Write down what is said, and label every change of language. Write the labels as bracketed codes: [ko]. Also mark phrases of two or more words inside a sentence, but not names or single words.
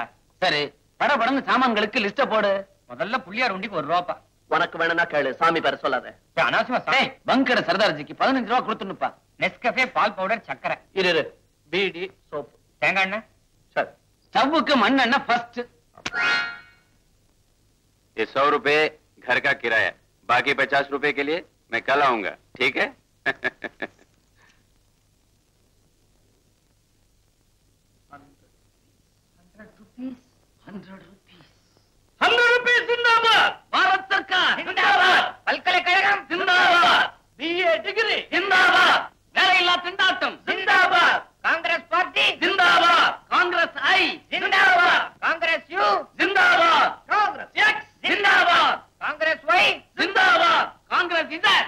[ta] சரி, படபடன்னு சாமான்களுக்கு லிஸ்ட போடு. முதல்ல புள்ளியார் உண்டிக்கு 1 ரூபா. உனக்கு வேணும்னா கேளு, சாமி பேர சொல்லாத. அனாவசியமா பங்கட சர்தார்ஜிக்கு 15 ரூபா கொடுத்துனுப்பா. நெஸ்கஃபே, பால் பவுடர், சக்கரை. இரு, பீடி, சோப்பு, தேங்காய் எண்ணெய். சரி, ஸ்டவ்வுக்கு மண்ணெண்ணெய் ஃபர்ஸ்ட். [hi] ये 100 रुपए घर का किराया, बाकी 50 रुपए के लिए मैं कल आऊंगा, ठीक है? 100 rupees जिंदाबाद. भारत सरकार जिंदाबाद. [ta] பல்கலைக்கழகம் जिंदाबाद. [en] BA degree [ta] जिंदाबाद. வேலையில்லா திண்டாட்டம் जिंदाबाद. காங்கிரஸ் பார்ட்டி जिंदाबाद. காங்கிரஸ் ஐ जिंदाबाद. காங்கிரஸ் யூ जिंदाबाद. காங்கிரஸ் எக்ஸ் जिंदाबाद. காங்கிரஸ் ஒய் जिंदाबाद. காங்கிரஸ் இசட்